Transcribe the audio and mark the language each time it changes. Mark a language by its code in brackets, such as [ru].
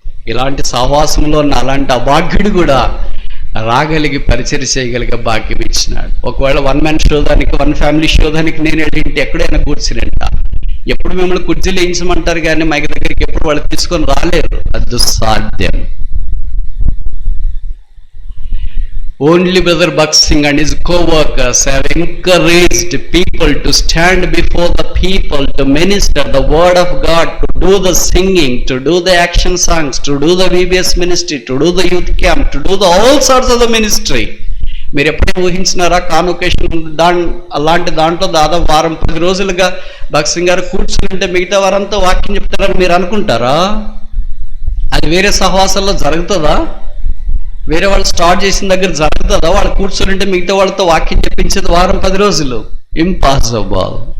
[te] ఇలాంటి సహవాసంలో అలాంటి అభాగ్యుడు కూడా రాగలిగి పరిచయం చేయగలిగే భాగ్యం ఇచ్చినాడు. ఒకవేళ 1 మ్యాన్ శోధానికి, 1 ఫ్యామిలీ శోధానికి నేను వెళ్ళింటే ఎక్కడైనా కూర్చునింట. ఎప్పుడు మిమ్మల్ని కుర్చీలు వేయించమంటారు కానీ మైక్ దగ్గరికి ఎప్పుడు వాళ్ళు తీసుకొని రాలేరు, అది దుస్సాధ్యం. [en] Only Brother Buxing and his co-workers have encouraged people to stand before the people, to minister the word of God, to do the singing, to do the action songs, to do the VBS ministry, to do the youth camp, to do the all sorts of the ministry. [te] మీరు ఎప్పుడైనా ఊహించినారా? Convocation అలాంటి దాంట్లో దాదాపు 10 రోజులుగా బక్సింగ్ గారు కూర్చుంటే మిగతా వారంతా వాక్యం చెప్తారని మీరు అనుకుంటారా? అది వేరే సహవాసాల్లో జరుగుతుందా? వేరే వాళ్ళు స్టార్ట్ చేసిన దగ్గర జరుగుతుందా? వాళ్ళు కూర్చొని మిగతా వాళ్ళతో వాక్యం చెప్పించేది 10 రోజులు? ఇంపాసిబుల్.